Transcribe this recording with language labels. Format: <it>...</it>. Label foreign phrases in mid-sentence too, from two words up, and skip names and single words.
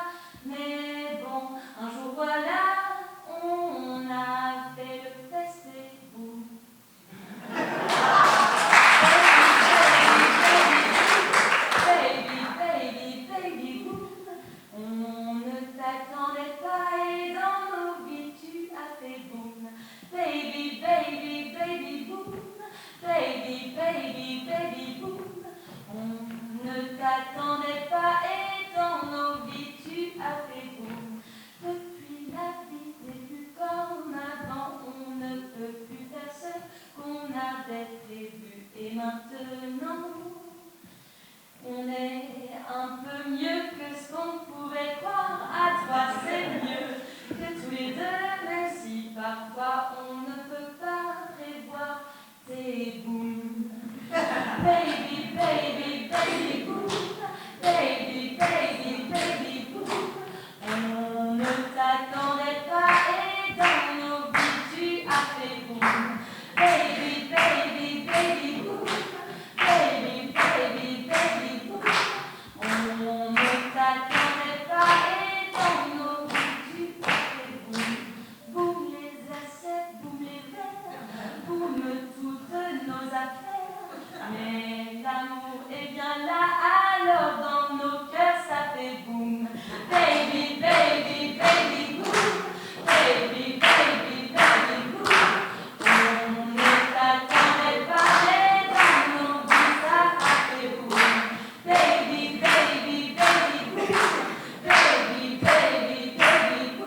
<fr>Mais bon, un jour voilà, on a fait le test et boum.</fr> <en>Baby, baby, baby,</en> <fr>boum. On ne t'attendait pas et dans nos vies tu as fait boum.</fr> <en>Baby, baby, baby, boum. Baby, baby, baby,</en> <fr>boum. On ne t'attendait pas et dans nos vies tu as fait boum. Depuis la vie n'est plus comme avant, on ne peut plus faire ce qu'on avait prévu et maintenant on est un peu mieux que ce qu'on pouvait croire. À toi c'est mieux que tous les deux, même si parfois on ne peut pas prévoir tes booms.</fr> <en>Baby, baby, baby, boom. Baby, baby, baby, boom.</en> <fr>On ne t'attendait pas et dans nos vies tu as fait boum.</fr> <en>Baby, baby, baby, boom. Baby, baby, baby, boom. On ne t'attendait pas et dans nos vies tu as fait boum.</en> <fr>Boum les assiettes, boum les verres, boum toutes nos affaires. Mais l'amour est bien là, alors dans nos cœurs ça fait boum.</fr> <en>Baby, baby, baby, boum. Baby, baby, baby,</en> <fr>boum. On ne t'attendait pas, mais dans nos vies ça a fait boum.</fr> <en>Baby, baby, baby, boum. Baby, baby, baby,</en> <fr>boum.</fr>